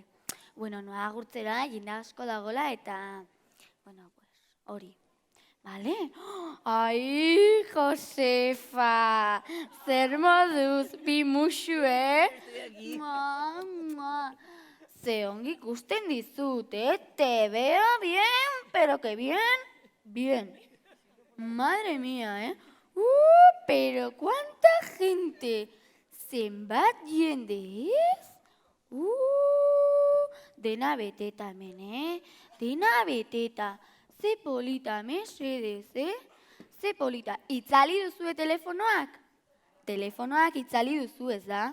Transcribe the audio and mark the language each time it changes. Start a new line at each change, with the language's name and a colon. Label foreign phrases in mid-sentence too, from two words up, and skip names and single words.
Basque: Bueno, noa agurtzera, jende asko dagola eta,
Spanish: bueno, pues,
Basque: hori. Bale? Ai, Josefa, zer moduz, bi musue? Ze ongi ikusten dizut,
Spanish: te veo bien, pero que bien, bien. Madre mía, pero cuánta gente,
Basque: zenbat jende ez? Dena beteta hemen, dena beteta. Ze polita, mesedez, Ze polita. Itzali duzue telefonoak? Telefonoak itzali duzu ez da?